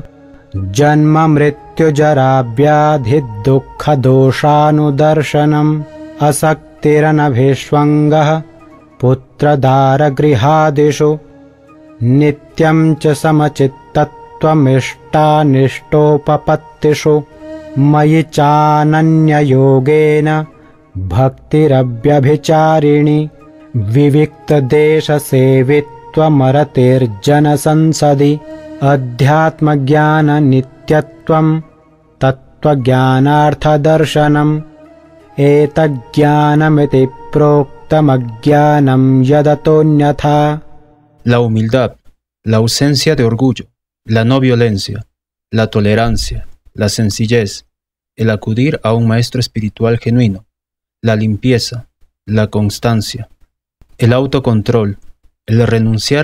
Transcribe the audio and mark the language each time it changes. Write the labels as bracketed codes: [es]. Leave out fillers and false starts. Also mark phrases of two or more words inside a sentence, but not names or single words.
[sa] जन्ममृत्युजराव्याधिदुःखदोषानुदर्शनम् असक्तिरनभिष्वङ्गः पुत्रदारगृहादिषु नित्यं च समचित्तत्वमिष्टानिष्टोपपत्तिषु मयि चानन्ययोगेन भक्तिरव्यभिचारिणि विविक्तदेशसेवित्वमरतेर्जनसंसदि अध्यात्मज्ञाननित्यत्वं तत्त्वज्ञानार्थदर्शनम् एतज्ज्ञानमिति प्रोक्तमज्ञानं यदतोऽन्यथा [es] La humildad, la ausencia de orgullo, la no violencia, la tolerancia, la sencillez, el acudir a un maestro espiritual genuino, la limpieza, la constancia, el autocontrol, el renunciar